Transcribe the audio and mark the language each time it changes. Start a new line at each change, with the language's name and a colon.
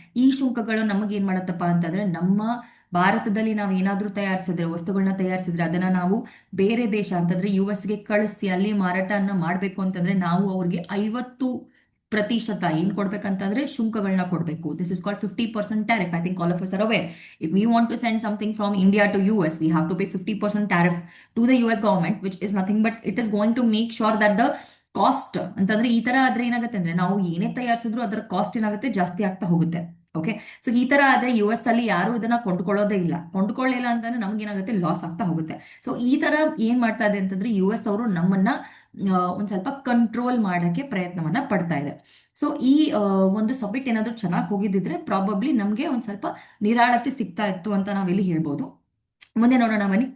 Kannada: ಈ ಶುಂಕಗಳು ನಮಗೆ ಏನ್ ಮಾಡತ್ತಪ್ಪ ಅಂತಂದ್ರೆ ನಮ್ಮ ಭಾರತದಲ್ಲಿ ನಾವು ಏನಾದ್ರೂ ತಯಾರಿಸಿದ್ರೆ, ವಸ್ತುಗಳನ್ನ ತಯಾರಿಸಿದ್ರೆ ಅದನ್ನ ನಾವು ಬೇರೆ ದೇಶ ಅಂತಂದ್ರೆ US ಗೆ ಕಳಿಸಿ ಅಲ್ಲಿ ಮಾರಾಟನ ಮಾಡ್ಬೇಕು ಅಂತಂದ್ರೆ ನಾವು ಅವ್ರಿಗೆ 50% ಏನ್ ಕೊಡ್ಬೇಕಂತಂದ್ರೆ ಶುಂಕಗಳನ್ನ ಕೊಡ್ಬೇಕು.
English: This is called 50% tariff. I think all of us are aware. If we want to send something from India to US, we have to pay 50% tariff to the US government, which is nothing but it is going to make sure that the cost
Kannada: ಅಂತಂದ್ರೆ ಈ ತರ ಆದ್ರೆ ಏನಾಗುತ್ತೆ ಅಂದ್ರೆ ನಾವು ಏನೇ ತಯಾರಿಸಿದ್ರು ಅದರ cost ಏನಾಗುತ್ತೆ, ಜಾಸ್ತಿ ಆಗ್ತಾ ಹೋಗುತ್ತೆ. ಓಕೆ, ಸೊ ಈ ತರ ಆದ್ರೆ US ಅಲ್ಲಿ ಯಾರು ಇದನ್ನ ಕೊಂಡ್ಕೊಳ್ಳೋದೇ ಇಲ್ಲ. ಕೊಂಡ್ಕೊಳ್ಳಿಲ್ಲ ಅಂತಂದ್ರೆ ನಮ್ಗೆ ಏನಾಗುತ್ತೆ, ಲಾಸ್ ಆಗ್ತಾ ಹೋಗುತ್ತೆ. ಸೊ ಈ ತರ ಏನ್ ಮಾಡ್ತಾ ಇದೆ ಅಂತಂದ್ರೆ US ಅವರು ನಮ್ಮನ್ನ ಒಂದ್ ಸ್ವಲ್ಪ ಕಂಟ್ರೋಲ್ ಮಾಡಕ್ಕೆ ಪ್ರಯತ್ನವನ್ನ ಪಡ್ತಾ ಇದೆ. ಸೊ ಈ ಒಂದು ಸಬ್ಮಿಟ್ ಏನಾದ್ರು ಚೆನ್ನಾಗಿ ಹೋಗಿದ್ದಿದ್ರೆ ಪ್ರಾಬಬ್ಲಿ ನಮ್ಗೆ ಒಂದ್ ಸ್ವಲ್ಪ ನಿರಾಳತೆ ಸಿಗ್ತಾ ಇತ್ತು ಅಂತ ನಾವಿಲ್ಲಿ ಹೇಳ್ಬೋದು. ಮುಂದೆ ನೋಡೋಣ ಬನ್ನಿ.